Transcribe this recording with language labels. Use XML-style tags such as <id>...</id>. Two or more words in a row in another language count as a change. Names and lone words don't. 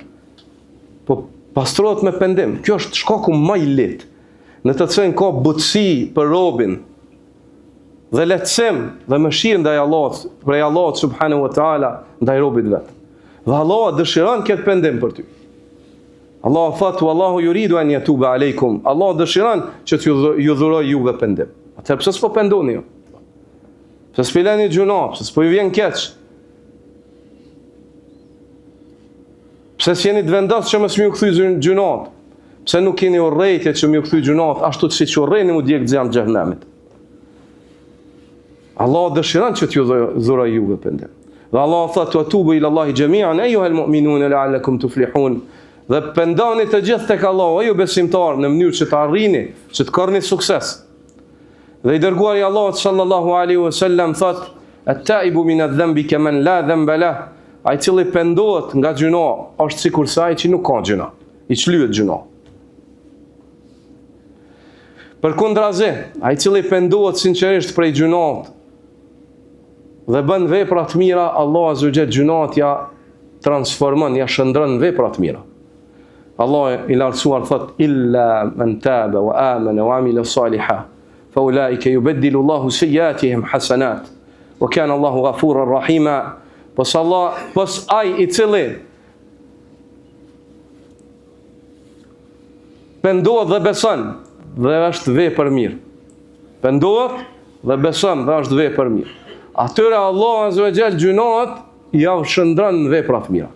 <sq>Po pastrohet me pendim. Kjo është shkaku më i lehtë, në të cilin ka butësi për robin dhe lehtësim dhe mëshirë ndaj Allahut, prej Allahut</sq> <ar>سبحانه وتعالى</ar> <sq>ndaj robit vet. Dhe Allah dëshiron këtë pendim për ty. Allah thot</sq> <ar>والله يريد أن يتوب عليكم.</ar> <sq>Allah dëshiron që ju dhuroj juve pendim. Atëherë pse s'po pendoni ju? Pse s'pileni gjuna, pse s'po ju vjen keq? Pse s'jeni të vendosur që mos më u kthy gjunat? Pse nuk keni urrejtje që më u kthy gjunat ashtu siç urreni mu djeg xham xhenemit? Allah dëshiron që t'ju dhuroj juve pendim. Dhe Allah thotë</sq> <ar>توبوا إلى الله جميعا أيها المؤمنون لعلكم تفلحون.</ar> <sq>Dhe pendoni të gjithë tek Allah, o ju besimtar, në mënyrë që të arrini, që të korrni sukses. Dhe i dërguari Allahut</sq> <ar>صلى الله عليه وسلم thotë التائب من الذنب كمن لا ذنب له.</ar> <sq>Ai i cili pendohet nga gjuna është sikur sa ai që nuk ka gjuna, i çlyet gjuna. Përkundrazi, ai i cili pendohet sinqerisht prej gjunat, dhe bën vepra të mira, Allah</sq> <ar>عز وجل</ar> <sq>gjunat ja transformon, ja shndron në vepra të mira. Allah i lartësuar thot</sq> <ar>إلا من تاب وآمن وعمل صالحا فأولئك يبدل الله سيئاتهم حسنات وكان الله غفورا رحيما.</ar> <sq>Pos Allah, pos ai i cili pendohet dhe beson dhe është vepër mirë. Pendohet dhe beson dhe është vepër mirë. Atyre Allah</sq> <ar>عز وجل</ar> <sq>gjunat ja shndron në vepra të mira.</sq>